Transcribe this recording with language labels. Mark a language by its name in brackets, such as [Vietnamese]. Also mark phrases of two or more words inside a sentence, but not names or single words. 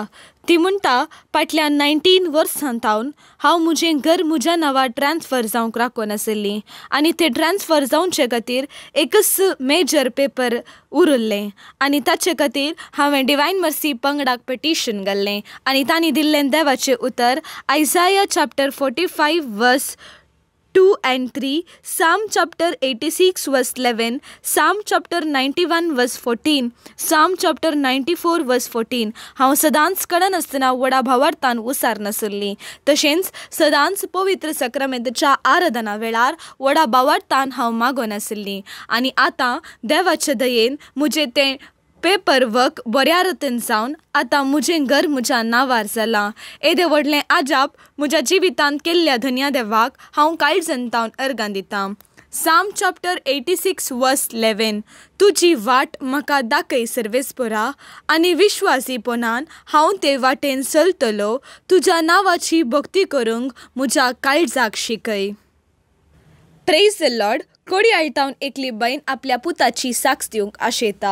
[Konkani] ती म्हणटा, फाटल्या 19 वर्सांतावन हांव म्हजें घर म्हज्या नांवार ट्रान्सफर जावंक राखून आशिल्ली आनी तें ट्रान्सफर जावचे खातीर एकच मेजर पेपर उरल्लें आनी ताचे खातीर हांवें डिवायन मर्सी पंगडाक पिटिशन घाल्लें आनी तांणी दिल्लें देवाचें उतर आयझाया [English] chapter 45 verse 2 and 3, Psalm chapter 86 verse 11, Psalm chapter 91 verse 14, Psalm chapter 94 verse 14. [Konkani] हांव सदांच कडन आसतना वडा भावार्थान उसार नासली, तशेंच सदांच पवित्र सक्रामेंतच्या आराधना वेळार वडा भावार्थान हांव मागोन आसली आनी आतां देवाचे दयेन म्हजें तें पेपर वर्क बऱ्या रितीन जावन आतां म्हजें घर म्हज्या नांवार जालां. येदे व्हडलें आजाप म्हज्या जिवितांत केल्ल्या धन्या देवाक हांव काळजंतावन अर्गां दितां. [English] Psalm chapter 86 verse 11. [Konkani] तुजी वाट म्हाका दाखय सर्वेस्परा आनी विश्वासीपणान हांव ते वाटेन चलतलो. तुज्या नांवाची भक्ती करूंक म्हज्या काळजाक शिकय. [English] Praise the Lord. [Konkani] कोडी आयतावन एकली बायन आपल्या पुताची साक्ष दिवंक आशेता.